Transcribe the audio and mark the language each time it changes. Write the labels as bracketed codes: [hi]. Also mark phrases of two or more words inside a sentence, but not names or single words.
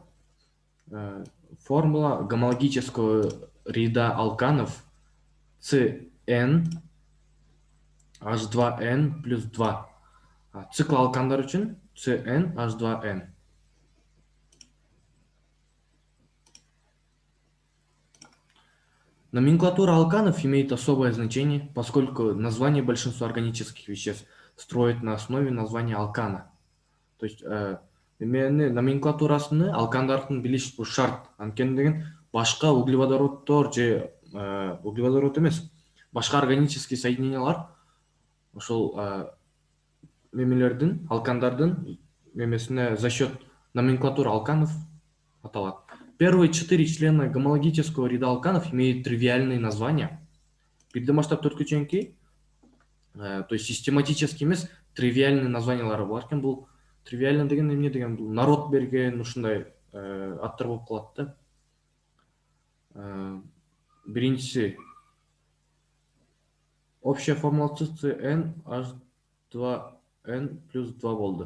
[ru] Формула гомологического ряда алканов CN H2N плюс 2. [ky] Цикл алкандар үчүн CN H2N. [ru] Номенклатура алканов имеет особое значение, поскольку название большинства органических веществ строят на основе названия алкана. То есть [ky] номенклатурасыны алкандардын билиш бул шарт. Анткени деген башка углеводороддор же углеводород эмес, башка [ru] органический соединениялар [ky] ошол немелердин, алкандардын немесине [ru] за счет номенклатуры алканов [ky] аталат. [ru] Первые 4 члена гомологического ряда алканов имеют тривиальные названия. [ky] Бирден баштап төрткө чейинки, [ru] то есть систематический [ky] эмес, тривиальный названиялары бар экен. Бул тривиально деген эмне деген, бул народ берген ушундай аттар болуп калат да. Биринчиси [ru] общая формуласы [ky] CnH2n плюс 2 болду.